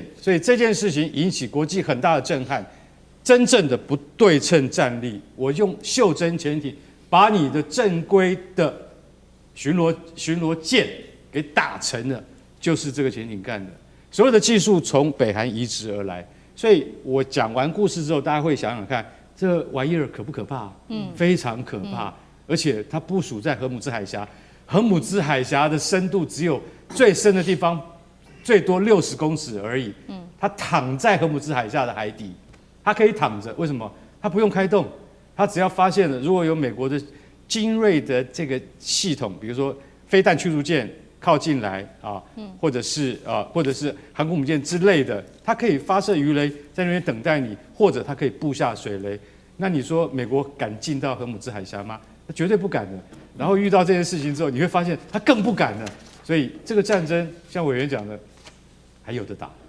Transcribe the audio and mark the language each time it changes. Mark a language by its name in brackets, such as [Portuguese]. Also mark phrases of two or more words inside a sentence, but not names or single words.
[Chinese] 所以這件事情引起國際很大的震撼。真正的不對稱戰力，我用袖珍潛艇把你的正規的巡邏艦給打沉了，就是這個潛艇幹的。所有的技術從北韓移植而來，所以我講完故事之後，大家會想想看，這玩意兒可不可怕？非常可怕。而且它部署在荷姆茲海峽，荷姆茲海峽的深度只有最深的地方最多60公尺而已。它躺在荷姆茲海峽的海底。它可以躺着，為什麼？它不用開動，它只要發現了如果有美國的精銳的這個系統，比如說飛彈驅逐艦靠近來啊，或者是航空母艦之類的，它可以發射魚雷在那邊等待你，或者它可以布下水雷。那你說美國敢進到荷姆茲海峽嗎？它絕對不敢的。然後遇到這件事情之後，你會發現它更不敢了。所以這個戰爭，像委員講的，還有得打。